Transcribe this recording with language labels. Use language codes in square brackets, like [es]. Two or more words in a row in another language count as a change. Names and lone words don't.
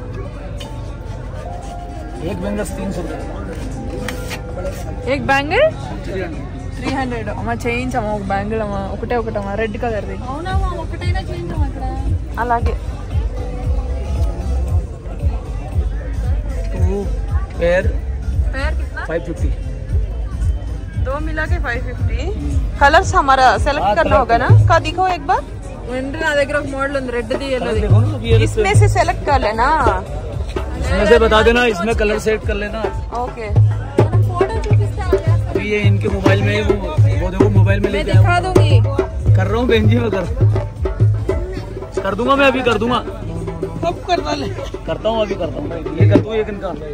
[hi] एक बैंगल 300 रुपये। एक बैंगल [te] 300 అమ్మ చేయించమ్మా ఒక బ్యాంగిల్ అమ్మా ఒకటమ్మా [en] red colour [te] అవునమ్మా ఒకటైనా చేయించమ్మా ఇక్కడ అలాగే [hi] पेयर कितना 550 दो मिला के 550 कलर्स हमारा सेलेक्ट करना होगा ना का दिखो एक बार [te] వెంటనే నా దగ్గర ఒక మోడల్ ఉంది రెడ్ ది ఎల్లోది [hi] इसमें से सेलेक्ट कर लेना इसमें से बता देना इसमें कलर सेट कर लेना ओके अभी ये इनके मोबाइल में वो देखो मोबाइल में मैं दिखा दूंगी कर रहा हूँ बहन जी मैं कर दूंगा मैं अभी कर दूंगा कब करना ले करता हूँ अभी करता हूँ ये कर दूँ एक इनका